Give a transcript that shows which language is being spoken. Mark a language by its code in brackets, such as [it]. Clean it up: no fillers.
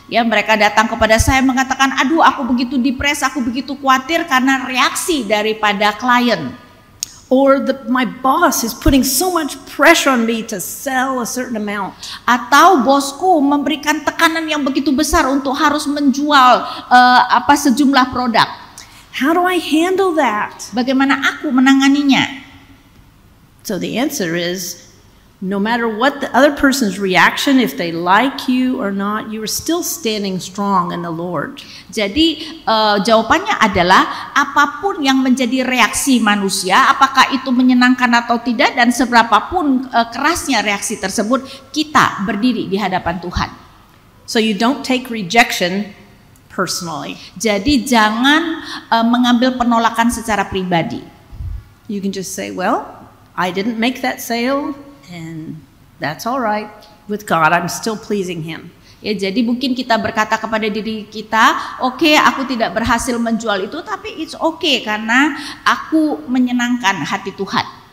[id] Ya, mereka datang kepada saya mengatakan, aduh aku begitu depres, aku begitu khawatir karena reaksi daripada klien. [en] Or my boss is putting so much pressure on me to sell a certain amount. [id] Atau bosku memberikan tekanan yang begitu besar untuk harus menjual sejumlah produk. [en] How do I handle that? [id] Bagaimana aku menanganinya? [en] So the answer is, no matter what the other person's reaction, if they like you or not, you are still standing strong in the Lord. [id] Jadi jawabannya adalah apapun yang menjadi reaksi manusia, apakah itu menyenangkan atau tidak dan seberapapun kerasnya reaksi tersebut, kita berdiri di hadapan Tuhan. [en] So you don't take rejection personally. [id] Jadi jangan mengambil penolakan secara pribadi. [en] You can just say, well, I didn't make that sale. And that's all right. With God, I'm still pleasing Him. [id] Ya, jadi mungkin kita berkata kepada diri kita, oke, aku tidak berhasil menjual itu, tapi [en] it's okay [id] karena aku menyenangkan hati Tuhan.